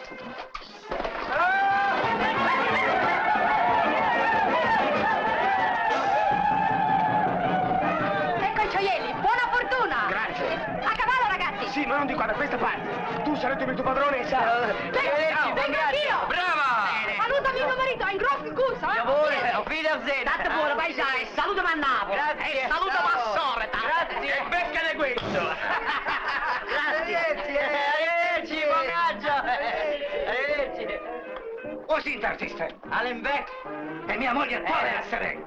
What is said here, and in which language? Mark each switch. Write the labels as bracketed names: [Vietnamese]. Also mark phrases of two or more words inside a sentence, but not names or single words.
[Italian] Ecco i gioielli, buona fortuna! Grazie. A cavallo, ragazzi! Sì, ma non di qua, da questa parte. Tu sarai il tuo padrone, ciao. Vengo anch'io! Brava! Salutami mio marito, [German] ein großen Kuss, eh? Jawohl, auf Wiedersehen. [Italian] State pure, paesani, salutami a Napoli. Grazie. Salutami a Soreta. Grazie. E beccane questo. Arrivederci, buon viaggio. Arrivederci. Così interviste. Allenbeck. E mia moglie può essere.